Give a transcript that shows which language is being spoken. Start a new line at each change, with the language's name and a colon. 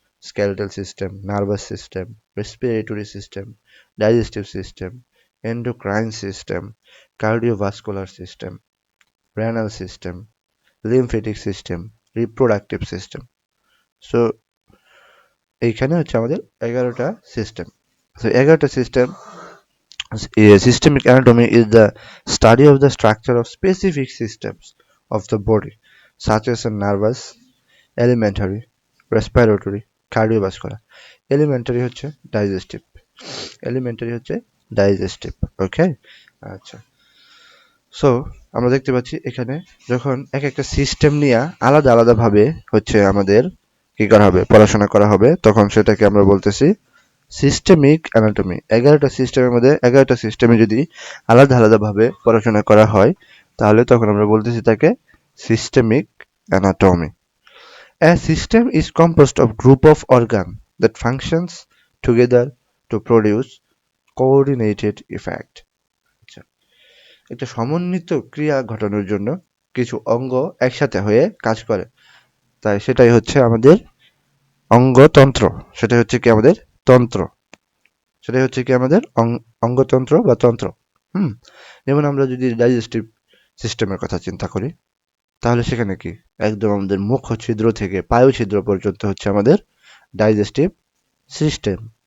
English: skeletal system, nervous system, respiratory system, digestive system, endocrine system, cardiovascular system, renal system, lymphatic system, reproductive system.
Bangla: So এইখানে হচ্ছে আমাদের 11টা system. So 11টা system.
English: Systemic anatomy is the study of the structure of specific systems of the body, such as a nervous, alimentary, respiratory, cardiovascular.
Bangla: Elementary হচ্ছে digestive. Elementary হচ্ছে digestive. Okay? আচ্ছা। So আমরা দেখতে পাচ্ছি এখানে যখন এক একটা সিস্টেম নিয়ে আলাদা আলাদা ভাবে হচ্ছে আমাদের কি করা হবে পড়াশোনা করা হবে তখন সেটাকে আমরা বলতেছি সিস্টেমিক অ্যানাটমি। 11টা সিস্টেমের মধ্যে 11টা সিস্টেমে যদি আলাদা আলাদাভাবে পড়াশোনা করা হয় তাহলে তখন আমরা বলতেছি তাকে systemic anatomy.
English: A system is composed of group of organ that functions together to produce coordinated effect.
Bangla: আচ্ছা, একটা সমন্বিত ক্রিয়া ঘটানোর জন্য কিছু অঙ্গ একসাথে হয়ে কাজ করে, তাই সেটাই হচ্ছে আমাদের অঙ্গতন্ত্র। সেটাই হচ্ছে কি আমাদের তন্ত্র। সেটাই হচ্ছে কি আমাদের অঙ্গতন্ত্র বা তন্ত্র। হুম, যেমন আমরা যদি ডাইজেস্টিভ সিস্টেমের কথা চিন্তা করি তাহলে সেখানে কি একদম আমাদের মুখ ছিদ্র থেকে পায়ু ছিদ্র পর্যন্ত হচ্ছে আমাদের ডাইজেস্টিভ সিস্টেম।